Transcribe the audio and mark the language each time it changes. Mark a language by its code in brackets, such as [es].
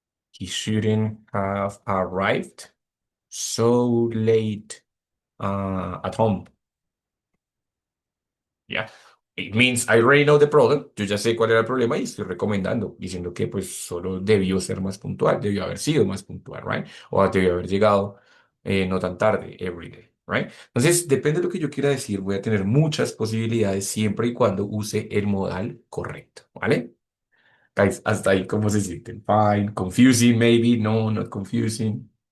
[en] He shouldn't have arrived so late at home. Yeah. It means I already know the problem. [es] Yo ya sé cuál era el problema y estoy recomendando, diciendo que pues solo debió ser más puntual, debió haber sido más puntual, right? O debió haber llegado no tan tarde, [en] every day, [es] right? Entonces, depende de lo que yo quiera decir, voy a tener muchas posibilidades siempre y cuando use el modal correcto, ¿vale? Guys, hasta ahí, ¿cómo se sienten? [en] Fine, confusing, maybe, no, not confusing.